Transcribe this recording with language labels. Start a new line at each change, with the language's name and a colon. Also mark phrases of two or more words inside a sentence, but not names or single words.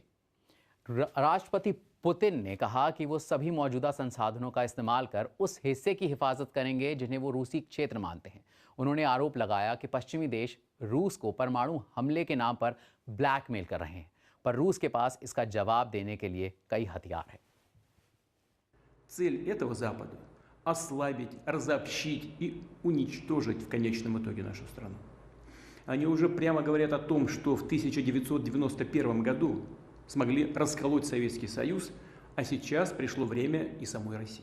Hindi: राष्ट्रपति पुतिन ने कहा कि वो सभी मौजूदा संसाधनों का इस्तेमाल कर उस हिस्से की हिफाजत करेंगे जिन्हें वो रूसी क्षेत्र मानते हैं। उन्होंने आरोप लगाया कि पश्चिमी देश रूस को परमाणु हमले के नाम पर ब्लैकमेल कर रहे हैं, पर रूस के पास इसका जवाब देने के लिए कई हथियार हैं।
Russian: Цель этого Запада – ослабить, разобщить и уничтожить в конечном итоге нашу страну. Они уже прямо говорят о том, что в 1991 году смогли расколоть Советский Союз, а сейчас пришло время и самой России.